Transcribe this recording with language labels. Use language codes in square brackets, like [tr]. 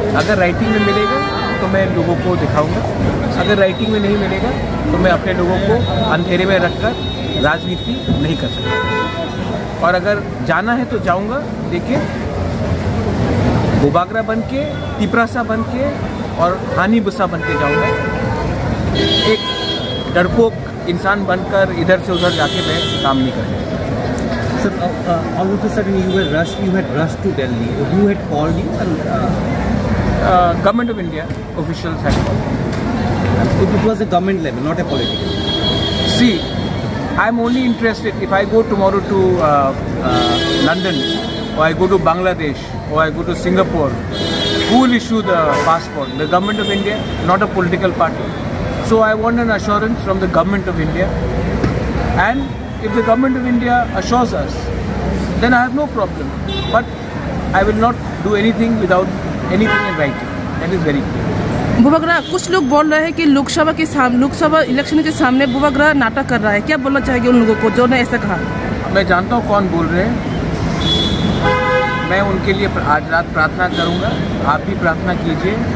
[hi] अगर राइटिंग में मिलेगा तो मैं लोगों को दिखाऊंगा, अगर राइटिंग में नहीं मिलेगा तो मैं अपने लोगों को अंधेरे में रखकर राजनीति नहीं कर सकता। और अगर जाना है तो जाऊंगा, लेकिन बुबागरा बन के, तिपरासा बन के और हानी बुसा बन के जाऊँगा। एक डरपोक इंसान बनकर इधर से उधर जाके मैं काम नहीं करूँगा। [en] Sir, all of a sudden you had rushed to Delhi. Who had called you? And Government of India officials had called. it was a government level, not a political. See, I'm only interested if I go tomorrow to London, or I go to Bangladesh, or I go to Singapore. Who will issue the passport? The government of India, not a political party. So I want an assurance from the government of India, and if the government of India assures us, then I have no problem. But I will not do anything without anything in writing. That is very clear. [hi] Bubagra, कुछ लोग बोल रहे हैं कि Lok Sabha election के सामने बुबागरा नाटक कर रहा है। क्या बोलना चाहेंगे उन लोगों को जो ने ऐसा कहा? मैं जानता हूँ कौन बोल रहे हैं। मैं उनके लिए आज रात प्रार्थना करूँगा, आप भी प्रार्थना कीजिए।